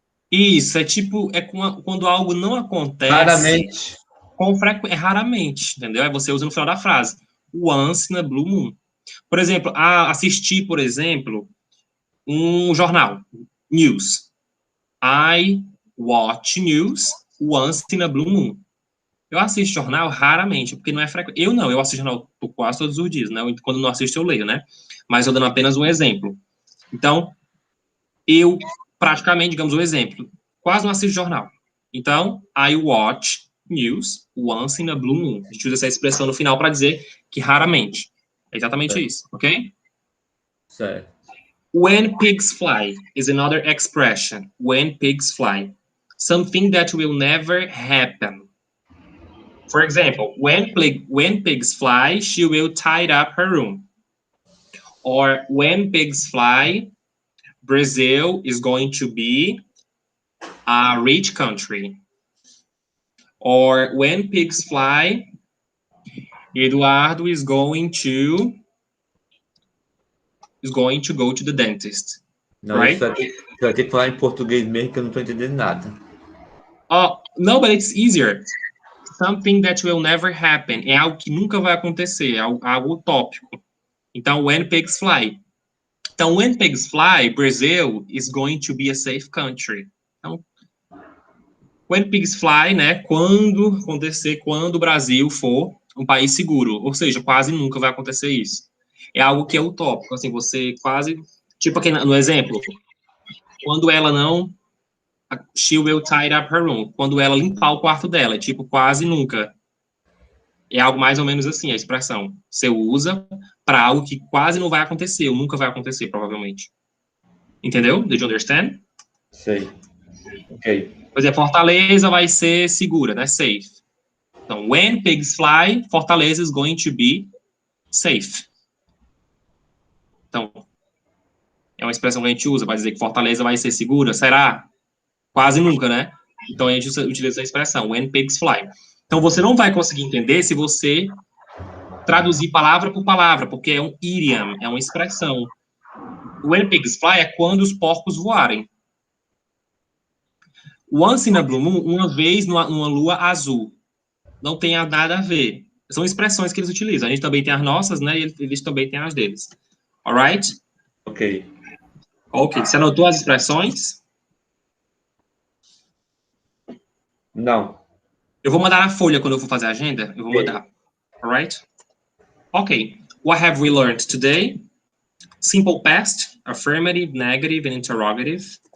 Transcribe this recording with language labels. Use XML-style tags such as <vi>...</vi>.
<pt>Isso, é tipo, quando algo não acontece raramente. com frequência, raramente, entendeu? Aí você usa no final da frase.</pt> <en>Once in a blue moon.</en> <pt>Por exemplo, assistir, por exemplo, um jornal, news.</pt> <en>I watch news once in a blue moon.</en> <pt>Eu assisto jornal raramente, porque não é frequente. Eu assisto jornal quase todos os dias, né? Quando não assisto, eu leio, né? Mas eu dando apenas um exemplo. Então, eu praticamente, digamos, um exemplo, quase não assisto jornal.</pt> <en>Então, I watch news once in a blue moon.</en> <pt>A gente usa essa expressão no final para dizer que raramente. É exatamente isso, ok? Certo.</pt> <en>When pigs fly is another expression. When pigs fly. Something that will never happen. For example, when pigs fly, she will tie up her room. Or when pigs fly, Brazil is going to be a rich country. Or when pigs fly, Eduardo is going to go to the dentist.</en> <pt>Não,</pt> <en>Right?</en> <pt>você vai ter que falar em português mesmo, que eu não estou entendendo nada.</pt> <en>Oh, no, but it's easier. Something that will never happen.</en> <pt>É algo que nunca vai acontecer, é algo utópico.</pt> <en>Então, when pigs fly. Então, when pigs fly, Brazil is going to be a safe country.</en> <pt>Então,</pt> <en>when pigs fly,</en> <pt>né, quando o Brasil for um país seguro. Ou seja, quase nunca vai acontecer isso. É algo que é utópico, assim, você quase... Tipo aqui no exemplo, quando ela não...</pt> <en>She will tie up her room.</en> <pt>Quando ela limpar o quarto dela, tipo, quase nunca. É algo mais ou menos assim, a expressão. Você usa para algo que quase não vai acontecer, ou nunca vai acontecer, provavelmente. Entendeu?</pt> <en>Did you understand?</en> <pt>Sei. Ok. Por exemplo, Fortaleza vai ser segura, né?</pt> <en>Safe. Então, when pigs fly, Fortaleza is going to be safe.</en> <pt>Então, é uma expressão que a gente usa para dizer que Fortaleza vai ser segura. Será? Quase nunca, né? Então, a gente utiliza a expressão,</pt> <en>when pigs fly.</en> <pt>Então, você não vai conseguir entender se você traduzir palavra por palavra, porque é um idiom, é uma expressão.</pt> <en>When pigs fly</en> <pt>é quando os porcos voarem.</pt> <en>Once in a blue moon,</en> <pt>uma vez numa lua azul. Não tem nada a ver. São expressões que eles utilizam. A gente também tem as nossas, né? E eles também têm as deles.</pt> <en>Alright? Ok. Ok.</en> <pt>Você anotou as expressões? Não. Eu vou mandar na folha quando eu for fazer a agenda. Eu vou mandar.</pt> <en>Alright?</en> <pt>Ok.</pt> <en>What have we learned today? Simple past, affirmative, negative, and interrogative.</en>